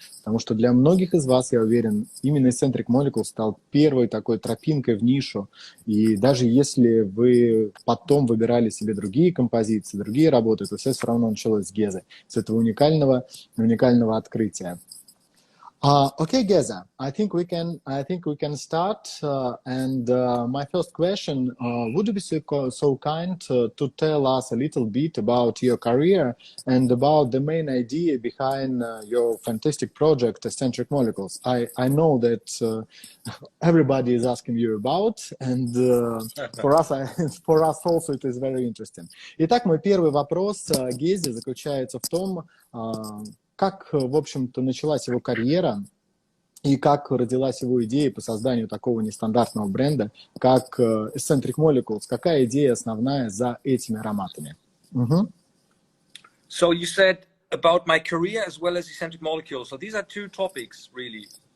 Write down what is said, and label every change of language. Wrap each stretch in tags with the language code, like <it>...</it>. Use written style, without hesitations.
<ru>Потому что для многих из вас, я уверен, именно Escentric Molecules стал первой такой тропинкой в нишу. И даже если вы потом выбирали себе другие композиции, другие работы, то все равно началось с Гезы, с этого уникального открытия.</ru> <en>Okay, Geza, I think we can start. My first question: would you be so kind to tell us a little bit about your career and about the main idea behind your fantastic project, Escentric Molecules? I know that everybody is asking you about, and for us also it is very interesting.</en> <ru>Итак, мой первый вопрос Гезе заключается в том, как, в общем-то, началась его карьера и как родилась его идея по созданию такого нестандартного бренда, как Escentric Molecules. Какая идея основная за этими ароматами?</ru> <en>So you said about my career as well as Escentric Molecules. So these are two topics, really.</en>